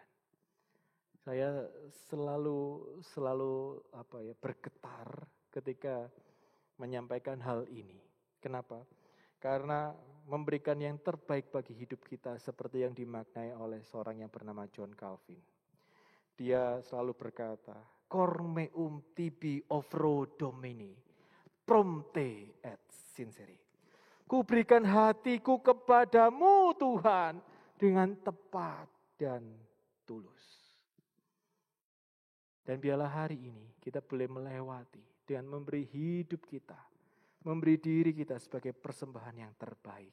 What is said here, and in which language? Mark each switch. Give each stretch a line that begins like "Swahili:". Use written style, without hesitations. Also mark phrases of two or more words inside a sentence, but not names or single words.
Indonesian: Saya selalu bergetar ketika menyampaikan hal ini. Kenapa? Karena memberikan yang terbaik bagi hidup kita seperti yang dimaknai oleh seorang yang bernama John Calvin. Dia selalu berkata,
Latin: cor meum tibi offro domini, prompte et sincere.
Indonesian: Ku berikan hatiku kepadamu Tuhan dengan tepat dan tulus. Dan biarlah hari ini kita boleh melewati dengan memberi hidup kita, memberi diri kita sebagai persembahan yang terbaik.